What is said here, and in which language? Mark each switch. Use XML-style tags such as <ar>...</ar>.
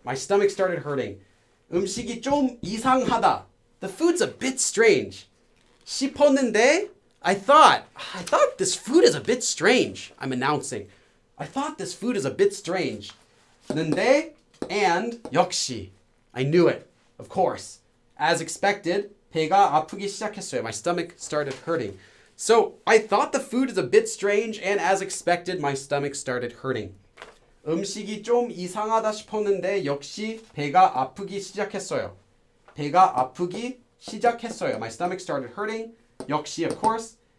<en>My stomach started hurting.</en> <ko>음식이 좀 이상하다.</ko> <en>The food's a bit strange. 싶었는데, I thought this food is a bit strange. I'm announcing. I thought this food is a bit strange. 근데 and 역시. I knew it. Of course. As expected,</en> <ko>배가 아프기 시작했어요.</ko> <en>My stomach started hurting. So I thought the food is a bit strange, and as expected, my stomach started hurting.</en> <ko>음식이 좀 이상하다 싶었는데 역시 배가 아프기 시작했어요. 배가 아프기 시작했어요.</ko> <en>My stomach started hurting. 역시, of course.</en>